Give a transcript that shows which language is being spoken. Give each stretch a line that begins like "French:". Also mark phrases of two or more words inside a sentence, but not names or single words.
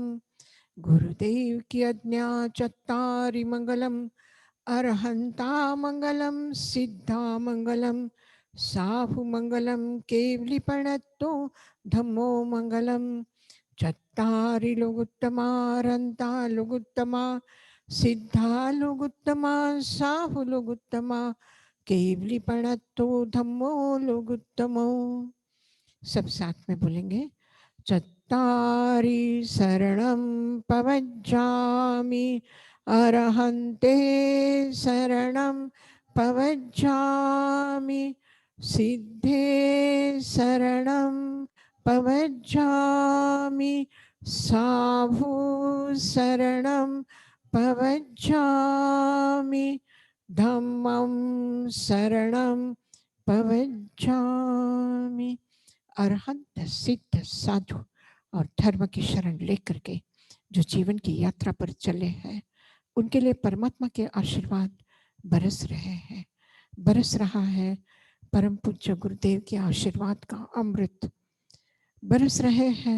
Hindi: गुरुदेव की आज्ञा
Prakrit languages: चत्तारि मङ्गलम्, अरहन्ता मंगलम, सिद्धा मंगलम, साहु मंगलम केवलिपणत्तो धम्मो मंगलम चत्तारि लोगुत्तमा लोगुत्तमा सिद्धा लोगुत्तमा साहु लोगुत्तमा केवलिपणत्तो धम्मो लोगुत्तमो।
Hindi: सब साथ में बोलेंगे।
Prakrit languages: चत्तारि शरणं पवज्जामि अरहन्ते शरणं पवज्जामि सिद्धे शरणं पवज्जामि साहु शरणं पवज्जामि धम्मं शरणं पवज्जामि।
Hindi: अरहंत सिद्ध साधु और धर्म की शरण लेकर के जो जीवन की यात्रा पर चले हैं उनके लिए परमात्मा के आशीर्वाद बरस रहे हैं, बरस रहा है। परम पूज्य गुरुदेव के आशीर्वाद का अमृत बरस रहे हैं।